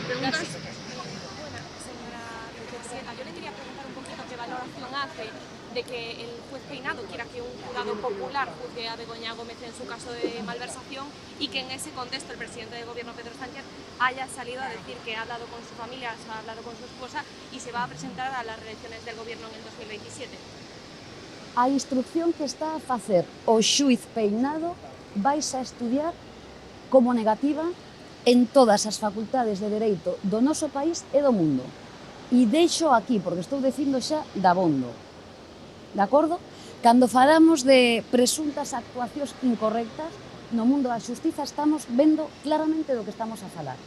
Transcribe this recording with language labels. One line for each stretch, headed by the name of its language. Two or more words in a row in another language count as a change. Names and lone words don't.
Spanish: Señora presidenta, yo le quería preguntar un poquito qué valoración hace de que el juez Peinado quiera que un jurado popular juzgue a Begoña Gómez en su caso de malversación y que en ese contexto el presidente del gobierno, Pedro Sánchez, haya salido a decir que ha hablado con su familia, ha hablado con su esposa y se va a presentar a las reelecciones del gobierno en el 2027.
Galician: A instrucción que está a facer o xuiz Peinado vais a estudiar como negativa en todas as facultades de Dereito do noso país e do mundo. E deixo aquí, porque estou dicindo xa dabondo. De acordo? Cando falamos de presuntas actuacións incorrectas, no mundo da xustiza estamos vendo claramente do que estamos a falar.